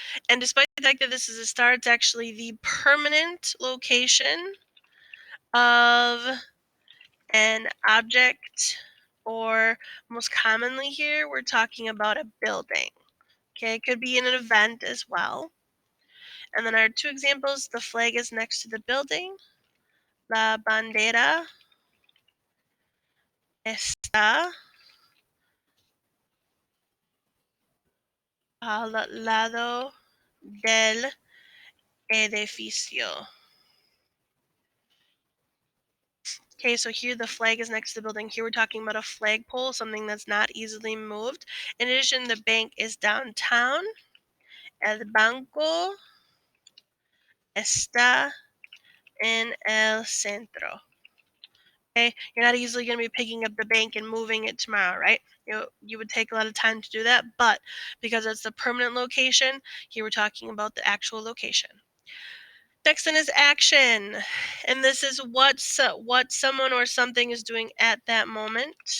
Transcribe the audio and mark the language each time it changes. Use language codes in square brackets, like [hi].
[en] And despite the fact that this is a star, it's actually the permanent location of an object, or most commonly here, we're talking about a building. Okay, it could be in an event as well. And then our two examples: the flag is next to the building. [es] La bandera está al lado del edificio. [en] Okay, so here the flag is next to the building. Here we're talking about a flagpole, something that's not easily moved. In addition, the bank is downtown. [es] El banco está en el centro. [en] Okay, you're not easily going to be picking up the bank and moving it tomorrow, right? You would take a lot of time to do that, but because it's the permanent location, here we're talking about the actual location. Next then is action, and this is what someone or something is doing at that moment.